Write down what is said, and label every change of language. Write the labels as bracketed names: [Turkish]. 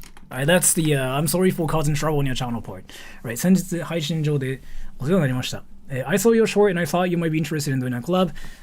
[English] That's the I'm sorry for causing trouble on your channel part. [Japanese] Right, 先日配信上でお世話になりました。 [English] I saw your short and I thought you might be interested in doing a collab.